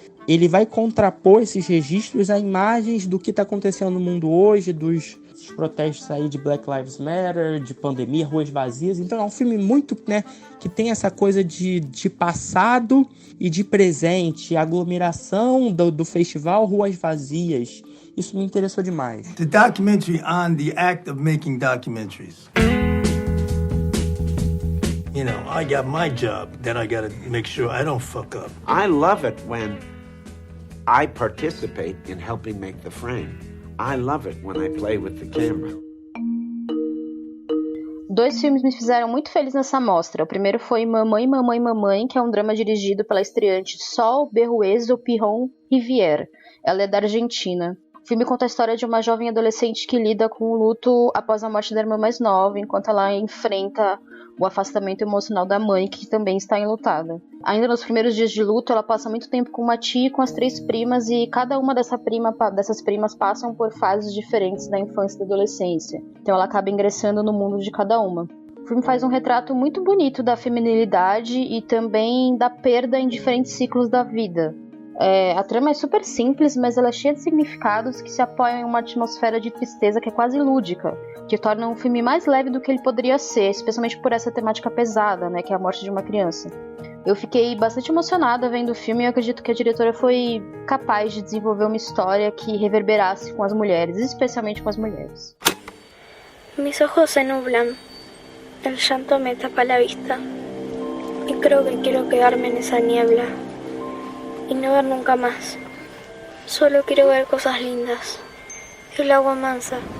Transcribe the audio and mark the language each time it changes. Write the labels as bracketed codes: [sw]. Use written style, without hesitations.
[pt] Ele vai contrapor esses registros a imagens do que está acontecendo no mundo hoje, dos protestos aí de Black Lives Matter, de pandemia, ruas vazias. Então é um filme muito, que tem essa coisa de passado e de presente, aglomeração do festival, ruas vazias. Isso me interessou demais. [en] The documentary on the act of making documentaries. You know, I got my job, then I gotta make sure I don't fuck up. I love it when I participate in helping make the frame. I love it when I play with the camera. [pt] 2 filmes me fizeram muito feliz nessa mostra. O primeiro foi Mamãe, Mamãe, Mamãe, que é um drama dirigido pela estreante Sol Berruezo Pirron Rivière. Ela é da Argentina. O filme conta a história de uma jovem adolescente que lida com o luto após a morte da irmã mais nova, enquanto ela enfrenta o afastamento emocional da mãe, que também está enlutada. Ainda nos primeiros dias de luto, ela passa muito tempo com uma tia e com as 3 primas, e cada uma dessas primas passam por fases diferentes da infância e da adolescência. Então ela acaba ingressando no mundo de cada uma. O filme faz um retrato muito bonito da feminilidade e também da perda em diferentes ciclos da vida. A trama é super simples, mas ela é cheia de significados que se apoiam em uma atmosfera de tristeza que é quase lúdica, que torna um filme mais leve do que ele poderia ser, especialmente por essa temática pesada, que é a morte de uma criança. Eu fiquei bastante emocionada vendo o filme e eu acredito que a diretora foi capaz de desenvolver uma história que reverberasse com as mulheres, especialmente com as mulheres. [es] Mis ojos se nublan, el llanto me tapa la vista y creo que quiero quedarme en esa niebla y no ver nunca más. Solo quiero ver cosas lindas, el agua mansa.